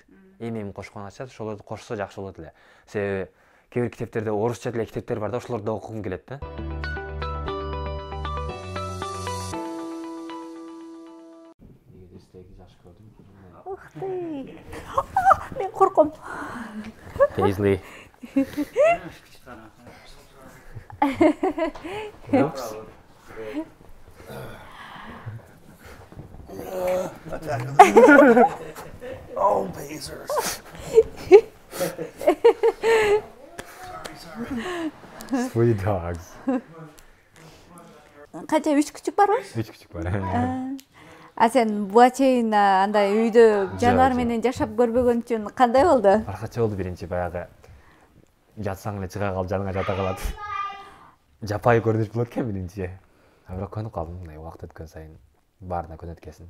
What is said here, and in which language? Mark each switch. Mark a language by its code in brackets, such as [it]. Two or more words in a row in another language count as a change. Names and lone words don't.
[ky] Эми кошкон атышат, ошолорду кошсо жакшы болот эле. Себеби кээ бир китептерде орусча деле китептер бар да, ошолорду окугум келет да. [ru] Ух ты. [ky] Мен корком. [en] Paisley. Oh, Pacers. Sweet dogs. [ky] Канча 3 күчүк барбы? 3 күчүк бар. А сен буга чейин андай үйдө жаныбар менен жашап көрбөгөн үчүн кандай болду? Башкача болду. Биринчи баягы жатсаң эле чыга калып жаныңа жата калат. Жапайы көрүнүш болот экен биринчи. Бирок көнүп калдым, мындай убакыт өткөн сайын баарына көнөт экенсиң.